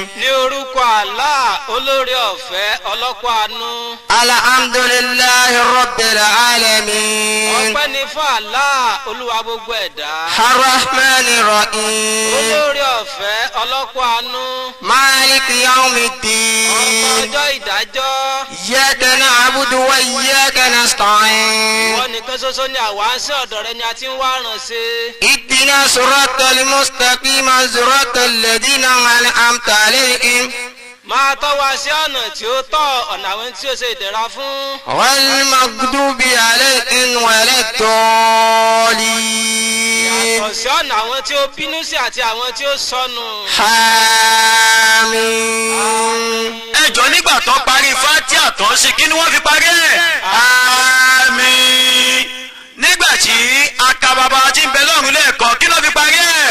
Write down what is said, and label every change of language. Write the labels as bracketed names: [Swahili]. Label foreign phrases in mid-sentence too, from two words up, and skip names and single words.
[Yoruba] ní orúkọ Allah olórí ọ̀fẹ́ ọlọ́pọ̀ àánú. [Arabic] الحمد لله رب العالمين. [Yoruba] ọpẹ́ ní fún Allah olúwa gbogbo ẹ̀dá. [Arabic] الرحمن الرحيم. [Yoruba] olórí ọ̀fẹ́ ọlọ́pọ̀ àánú. [Arabic] مالك يوم الدين. [Yoruba] ọjọ́ ìdájọ́. [Arabic] إياك نعبد وإياك نستعين. [Yoruba] ìwọ nìkan ṣoṣo ni àwa ń sí ọ̀dọ̀ rẹ ni a ti ń wá ràn sí. [Arabic] اهدنا الصراط المستقيم صراط الذين أنعمت عليهم. [Yoruba] máa tọ́ wa sí ọ̀nà tí ó tọ́ ọ̀nà àwọn tí ó ṣe ìdẹ̀ra fún. [Arabic] والمغضوب عليهم والضالين. [Yoruba] yàtọ̀ sí ọ̀nà àwọn tí ó bínú sí àti àwọn tí ó sọnù. àmín. ẹjọ́ nígbà tó parí Fátíà tán sí kí ni wọ́n fi parí ẹ̀. àmín. nígbà tí akababa ti ń bẹ lọ́run lẹ́ẹ̀kan kí ló fi parí ẹ̀.